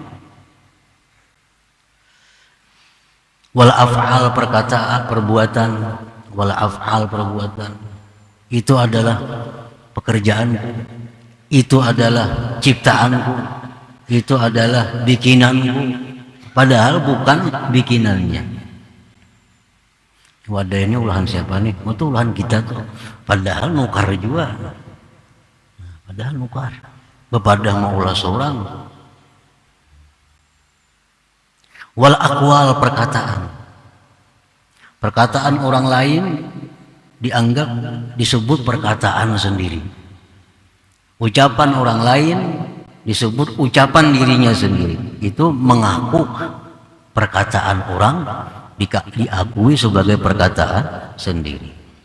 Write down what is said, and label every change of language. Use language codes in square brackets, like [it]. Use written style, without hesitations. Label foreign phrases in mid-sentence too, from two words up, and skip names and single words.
[ar] والأفعال, [id] perkataan, perbuatan, [ar] والأفعال, [id] perbuatan, itu adalah pekerjaanku, itu adalah ciptaanku, itu adalah bikinanku, padahal bukan bikinannya. [bjn] Wadah ini ulahan siapa nih? Itu ulahan kita tuh, padahal nukar juga. Padahal nukar, bepadah mau ulah seorang. [ar] والأقوال, [id] perkataan orang lain dianggap disebut perkataan sendiri, ucapan orang lain disebut ucapan dirinya sendiri. Itu mengaku perkataan orang diakui sebagai perkataan sendiri.